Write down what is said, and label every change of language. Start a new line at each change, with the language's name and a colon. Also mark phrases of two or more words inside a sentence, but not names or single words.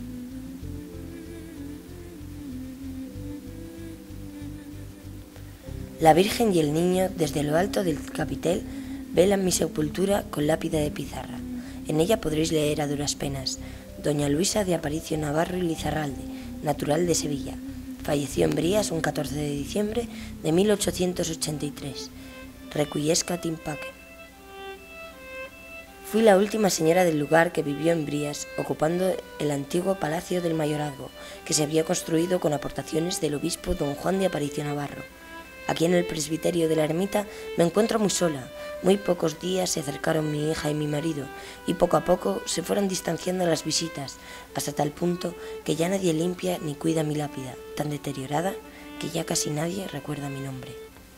Spanish: La Virgen y el Niño, desde lo alto del capitel, velan mi sepultura con lápida de pizarra. En ella podréis leer a duras penas: Doña Luisa de Aparicio Navarro y Lizarralde, natural de Sevilla. Falleció en Brías un 14 de diciembre de 1883.
Latin: Requiescat in pacem.
Spanish: Fui la última señora del lugar que vivió en Brías, ocupando el antiguo palacio del mayorazgo, que se había construido con aportaciones del obispo don Juan de Aparicio Navarro. Aquí en el presbiterio de la ermita me encuentro muy sola. Muy pocos días se acercaron mi hija y mi marido, y poco a poco se fueron distanciando las visitas, hasta tal punto que ya nadie limpia ni cuida mi lápida, tan deteriorada que ya casi nadie recuerda mi nombre.